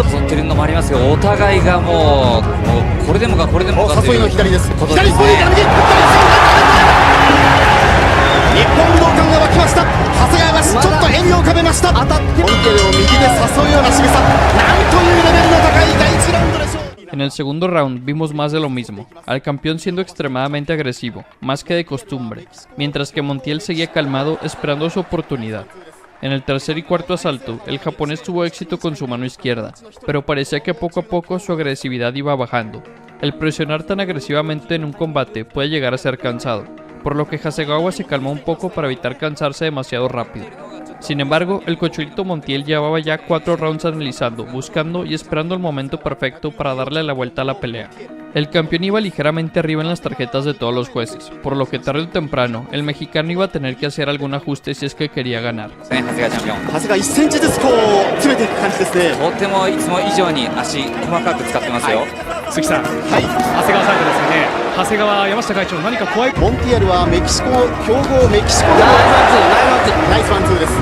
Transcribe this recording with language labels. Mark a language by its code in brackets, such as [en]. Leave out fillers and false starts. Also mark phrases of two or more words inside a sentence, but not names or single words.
[ja] 取ってるのもありますけど、お互いがもうこれでもかこれでもかという誘いの左です。ことですね。左ボディから右、日本武道館が沸きました。長谷川がちょっと笑みを浮かべました。当たってモンテルを右で誘うような仕草、なんというレベルの高い第1ラウンドでしょう。 [es] En el segundo round vimos más de lo mismo, al campeón siendo extremadamente agresivo, más que de costumbre, mientras que Montiel seguía calmado esperando su oportunidad. En el tercer y cuarto asalto, el japonés tuvo éxito con su mano izquierda, pero parecía que poco a poco su agresividad iba bajando. El presionar tan agresivamente en un combate puede llegar a ser cansado, por lo que Hasegawa se calmó un poco para evitar cansarse demasiado rápido. Sin embargo, el Cochulito Montiel llevaba ya 4 rounds analizando, buscando y esperando el momento perfecto para darle la vuelta a la pelea. El campeón iba ligeramente arriba en las tarjetas de todos los jueces, por lo que tarde o temprano, el mexicano iba a tener que hacer algún ajuste si es que quería ganar. [ja] 長谷川1センチずつこう詰めていく感じですね。とてもいつも以上に足細かく使ってますよ。鈴木さん、はい、長谷川サイドですよね。長谷川山下会長、何か怖い。モンティエルはメキシコ強豪メキシコでナイスワンツーです。